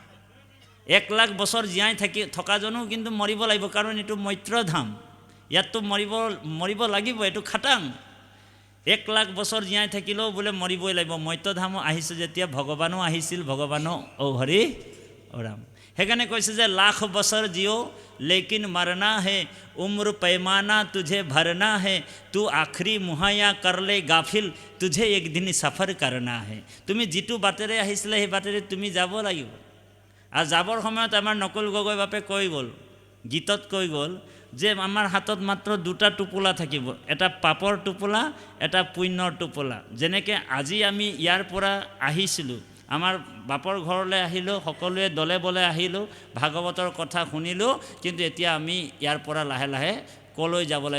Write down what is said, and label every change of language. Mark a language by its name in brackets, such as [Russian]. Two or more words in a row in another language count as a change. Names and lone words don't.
[Assamese] 1 লাখ বছৰ জীয়াই থকাজনো কিন্তু মৰিব লাগিব, কাৰণ এইটো মৈত্ৰধাম, ইয়াততো মৰিব লাগিব, এইটো খাটাং। 1 লাখ বছৰ জীয়াই থাকিলেও বোলে মৰিবই লাগিব। মৈত্ৰধামো আহিছে যেতিয়া, ভগৱানো আহিছিল, ভগৱানো হৰি ৰাম। সেইকাৰণে কৈছে যে [Hindi] लाख बरस जियो लेकिन मरना है, उम्र पैमाना तुझे भरना है, तू आखरी मुहैया कर ले गाफिल, तुझे एक दिन सफर करना है। [Assamese] তুমি যিটো বাটেৰে আহিছিলে সেই বাটেৰে তুমি যাব লাগিব। আৰু যাবৰ সময়ত আমাৰ নকুল গগৈ বাপে কৈ গ'ল, গীতত কৈ গ'ল যে আমাৰ হাতত মাত্ৰ 2টা টোপোলা থাকিব, এটা পাপৰ টোপোলা, এটা পুণ্যৰ টোপোলা। যেনেকৈ আজি আমি ইয়াৰ পৰা আহিছিলোঁ, আমাৰ বাপৰ ঘৰলৈ আহিলোঁ, সকলোৱে দলে বলে আহিলোঁ, ভাগৱতৰ কথা শুনিলোঁ, কিন্তু এতিয়া আমি ইয়াৰ পৰা লাহে লাহে কলৈ যাব লাগিব?